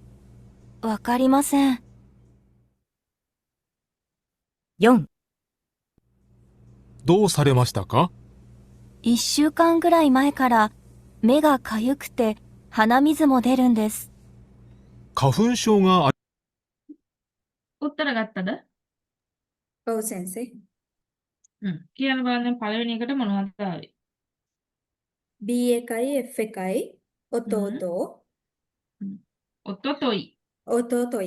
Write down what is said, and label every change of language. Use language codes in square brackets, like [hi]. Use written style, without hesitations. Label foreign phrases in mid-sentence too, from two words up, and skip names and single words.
[ja] わかりません。 4、どうされましたか？ 1週間ぐらい前から目がかゆくて鼻水も出るんです。花粉症があり [si] උත්තර ගත්තද? ඔව් සෙන්සර්. කියන්න බලන්න පළවෙනි එකට මොනවද ආවේ? B එකයි F එකයි ඔතෝතෝ ඔතොතොයි. ඔතෝතොයි.